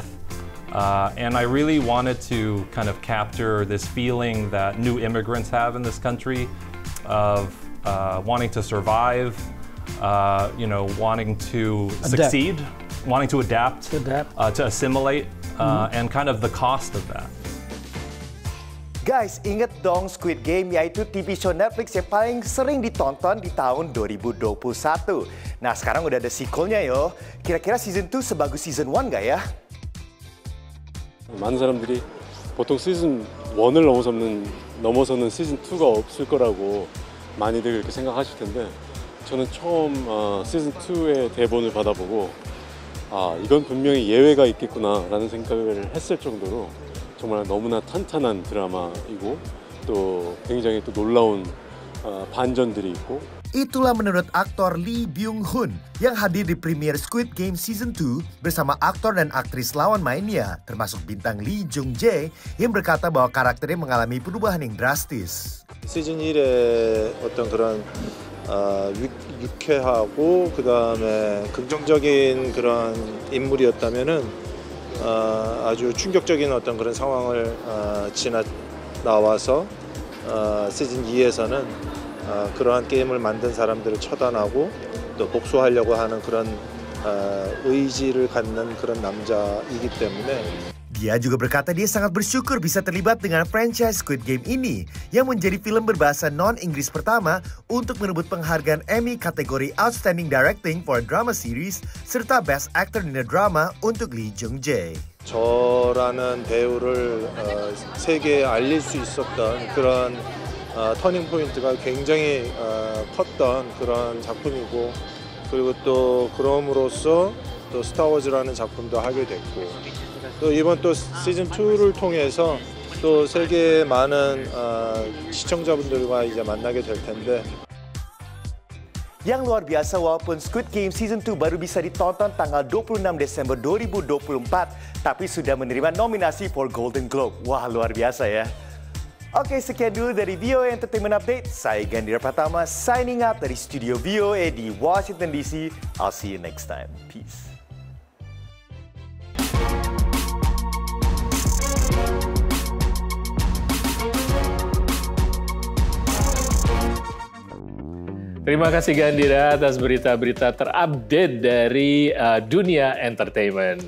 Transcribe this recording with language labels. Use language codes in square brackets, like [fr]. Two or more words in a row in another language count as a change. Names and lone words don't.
[en] And I really wanted to kind of capture this feeling that new immigrants have in this country of wanting to survive, wanting to succeed, wanting to adapt, to assimilate, and kind of the cost of that. Guys, [id] inget dong Squid Game, yaitu [en] TV show [id] Netflix yang paling sering ditonton di tahun 2021. Nah, sekarang udah ada sequelnya yo. Kira-kira season 2 sebagus season 1 nggak ya? [ko] 많은 사람들이 보통 시즌 1을 넘어서는 시즌 2가 없을 거라고 많이들 그렇게 생각하실 텐데 저는 처음 시즌 2의 대본을 받아보고 이건 분명히 예외가 있겠구나라는 생각을 했을 정도로 정말 너무나 탄탄한 드라마이고 또 굉장히 또 놀라운 반전들이 있고. [id] Itulah menurut aktor Lee Byung-hun yang hadir di premiere Squid Game Season 2 bersama aktor dan aktris lawan mainnya, termasuk bintang Lee Jung-jae yang berkata bahwa karakternya mengalami perubahan yang drastis. [ko] 시즌 1의 어떤 그런 유쾌하고 그 다음에 긍정적인 그런 인물이었다면은 아주 충격적인 어떤 그런 상황을 나와서 시즌 2에서는 그러한 게임을 만든 사람들을 처단하고 또 복수하려고 하는 그런 의지를 갖는 그런 남자이기 때문에 [id] Dia juga berkata dia sangat bersyukur bisa terlibat dengan franchise Squid Game ini yang menjadi film berbahasa non-Inggris pertama untuk merebut penghargaan Emmy kategori Outstanding Directing for a Drama Series serta Best Actor in a Drama untuk Lee Jung-jae. [ko] 저라는 배우를 세계에 알릴 수 있었던 그런 터닝 포인트가 굉장히 컸던 그런 작품이고 그리고 또 그럼으로써 또 스타워즈라는 작품도 하게 됐고 또 이번 또 시즌 2를 통해서 또 세계의 많은 시청자분들과 이제 만나게 될 텐데. [id] Yang luar biasa walaupun Squid Game Season 2 baru bisa ditonton tanggal 26 Desember 2024 tapi sudah menerima nominasi for Golden Globe. Wah, luar biasa ya. Oke, sekian dulu dari VOA Entertainment Update. Saya Gandhira Pratama [en] signing out [id] dari studio VOA di Washington DC. [en] I'll see you next time. Peace. [id] Terima kasih Gandhira atas berita-berita terupdate dari dunia entertainment.